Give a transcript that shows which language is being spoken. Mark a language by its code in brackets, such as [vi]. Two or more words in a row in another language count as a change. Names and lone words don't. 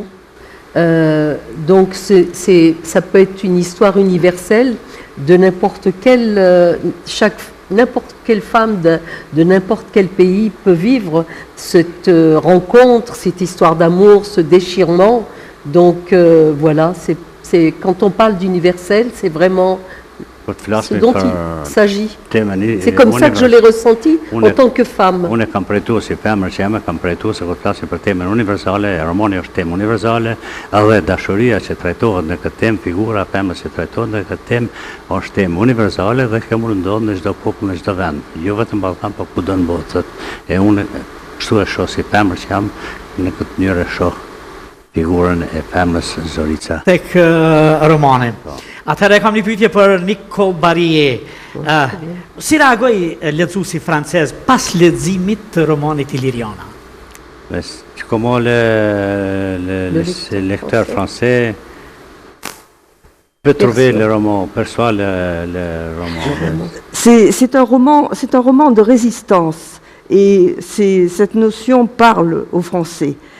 [fr] Donc ça peut être une histoire universelle de n'importe quelle femme de n'importe quel pays peut vivre cette rencontre, cette histoire d'amour, ce déchirement. Donc voilà, c'est quand on parle d'universel, c'est vraiment ce dont il s'agit. C'est comme ça que je l'ai ressenti en tant que femme. [sq] Unë kam përjetuar si femër që jam, kam përjetuar se kur flasim për temën universale, romani është temë universale, edhe dashuria që trajtohet në këtë temë, figura e femrës që trajtohet në këtë temë, është temë universale dhe kjo mund ndodh në çdo popull, në çdo vend, jo vetëm Ballkan, por kudo në botë. E unë kështu e shoh si femër që jam, në këtë mënyrë shoh figurën e femrës Zorica. Tek romani. Atëherë kam një pyetje për Nicole Barrier. Si reagoi lexuesi francez pas leximit të romanit Iliriana? [fr] Comment le lecteur français peut trouver le roman, perçoit le roman? C'est un roman de résistance et cette notion parle aux Français.